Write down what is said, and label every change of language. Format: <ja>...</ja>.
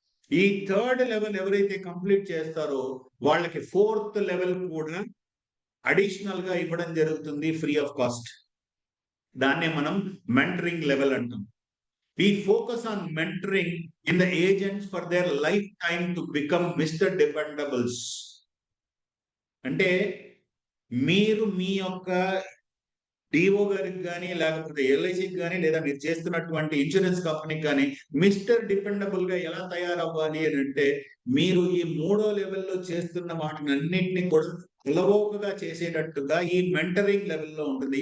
<te>ఈ 3rd level ఎవరైతే complete చేస్తారో వాళ్ళకి 4th లెవెల్ కూడా అడిషనల్ గా ఇవ్వడం జరుగుతుంది</te> <en>Free of cost.</en> <te>దాన్నే మనం మెంటరింగ్ లెవెల్ అంటాం.</te> <en>We focus on mentoring in the agents for their lifetime to become Mr. Dependables.</en> <te>అంటే మీరు మీ యొక్క డిఓ గారికి కానీ, లేకపోతే ఎల్ఐసికి కానీ, లేదా మీరు చేస్తున్నటువంటి ఇన్సూరెన్స్ కంపెనీకి కానీ మిస్టర్ డిపెండబుల్ గా ఎలా తయారవ్వాలి అని అంటే, మీరు ఈ 3వ లెవెల్లో చేస్తున్న వాటిని అన్నింటినీ కూడా అలవోకగా చేసేటట్టుగా ఈ మెంటరింగ్ లెవెల్లో ఉంటుంది.</te>